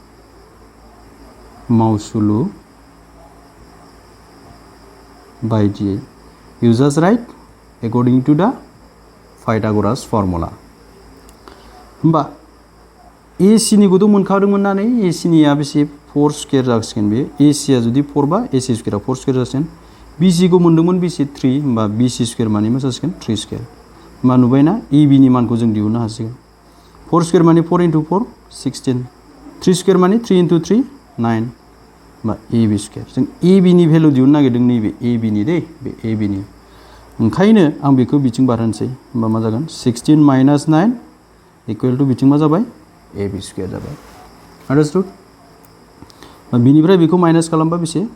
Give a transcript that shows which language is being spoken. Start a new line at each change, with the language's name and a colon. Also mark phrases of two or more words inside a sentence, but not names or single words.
Bodo: मावसुलु बायदियै
English: you just write according to the Pythagoras formula
Bodo: होमबा AC निखौथ' मोनखादोंमोन ना नै AC निया बेसे 4 स्क्वायर जासिगोन बे AC आ जुदि 4 बा AC स्क्वायर आ 4 स्क्वायर जासिगोन BC खौ मोनदोंमोन BC 3 होमबा BC स्क्वायर माने मा जासिगोन 3 स्क्वायर होमबा नुबायना AB नि मानखौ जों दिहुननो हासिगोन 4 स्क्वायर माने 4 into 4 16 3 स्क्वायर माने 3 into 3 9 होमबा AB स्क्वायर जों AB नि भेलु दिहुननो नागिरदों नैबे AB नि दे बे AB नि ओंखायनो आं बेखौ बिथिं बारहोनोसै होमबा मा जागोन 16 minus 9
English: equal to
Bodo: बिथिं मा जाबाय AB स्क्वायर जाबाय आन्डारस्टुड बिनिफ्राय बेखौ माइनास खालामबा बेसे